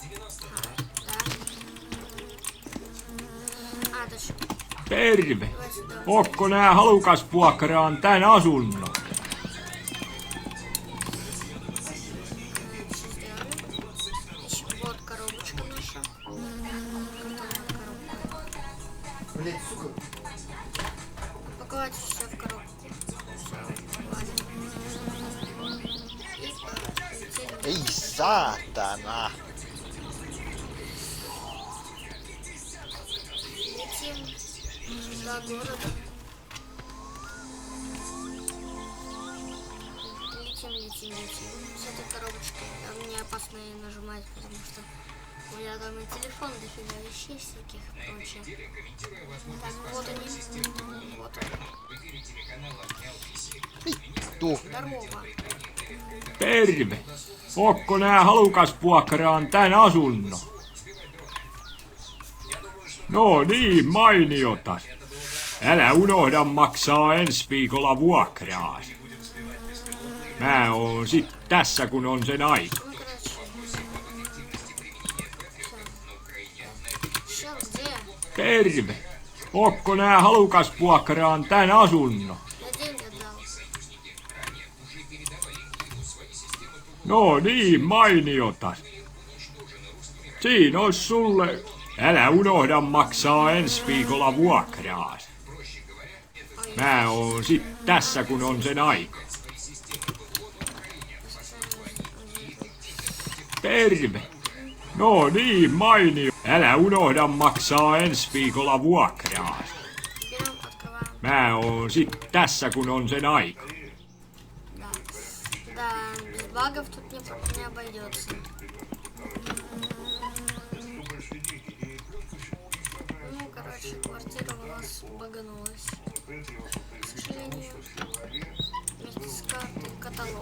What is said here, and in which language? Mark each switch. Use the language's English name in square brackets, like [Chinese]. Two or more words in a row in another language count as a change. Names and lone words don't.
[Russian] Да. А, точно. [Finnish] Terve! [Russian] Давай сюда. [Finnish] Ootko nää halukas vuokraan tän asunnon? [Russian] Еще вот коробочка наша. Блять, сука. Упаковать все в коробку. Все, ладно. И полетели. [Finnish] Ei saatana. [Russian] Летим до города. Летим. С этой коробочкой. Мне опасно ее нажимать, потому что у меня там и телефон дофига вещей всяких и прочее. Так, вот они. Вот они. [Finnish] Vittu. [Russian] Здорово. [Finnish] Terve! Ootko nää halukas vuokraan tän asunnon? No niin, mainiota. Älä unohda maksaa ensi viikolla vuokraas. Mä oon sit tässä kun on sen aika. [Russian] Ну, короче. Все, где? [Finnish] Terve! Ootko nää halukas vuokraan tän asunnon? [Russian] Я деньги отдал. [Finnish] No niin, mainiota. Siinä ois sulle. Älä unohda maksaa ensi viikolla vuokraas. Mä oon sit tässä kun on sen aika. Terve! No niin, mainio. Älä unohda maksaa ensi viikolla vuokraas. [Russian] Берем, открываем. [Finnish] Mä oon sit tässä kun on sen aika. [Russian] Да. Да, без багов тут не обойдется. Ну, короче, квартира у нас баганулась. К сожалению, вместе с картой каталог.